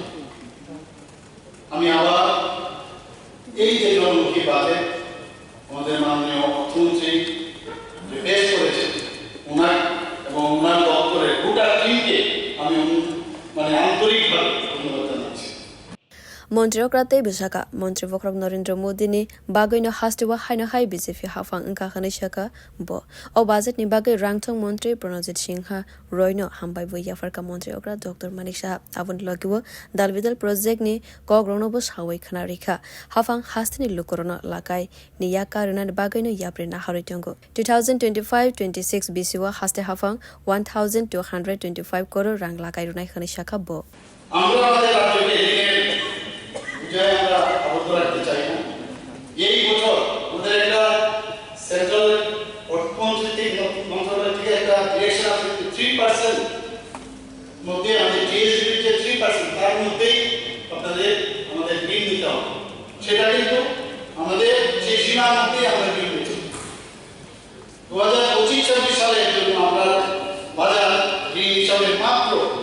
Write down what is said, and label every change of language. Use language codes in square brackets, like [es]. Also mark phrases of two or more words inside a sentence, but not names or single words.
[bn] আমি আবার এই যে জনমুখী বাজেট আমাদের মাননীয় অর্থমন্ত্রী যে পেশ করেছেন ওনার এবং ওনার দপ্তরের গোটা টিমকে আমি আন্তরিকভাবে ধন্যবাদ জানাচ্ছি [trp] Montri okra te bisaka Montri vokrok Narendra Modi ni bagai no hastiwa haino hai BJP hafang engka khani shaka bo o budget ni bagai rangthong Montri Pranajit Singha roino hambai bo yafarka Montri okra Dr. Manik Shah avun logibo dalbidal project ni kogrongno bo sawai khana rekha hafang hastini lukorono lakai ni yakaruna bagai no yapre na haritongo 2025-26 BC wa haste hafang 1225 crore rang lakai runai khani shaka bo [bn] আমরা আমাদের রাজ্যকে বিজয় আমরা আবদ্ধ রাখতে চাই না এই বছর আমাদের একটা সেন্ট্রাল অর্থমন্ত্রী মন্ত্রণালয় থেকে একটা ডিরেকশন আছে 3% মধ্যে আমাদের জিএসডি যে 3% তার মধ্যেই আমাদের ঋণ নিতে হবে সেটা কিন্তু আমাদের সেই সীমার মধ্যেই আমরা ঋণ নিচ্ছি 2025-26 সালের জন্য আমরা বাজার ঋণ হিসাবে মাত্র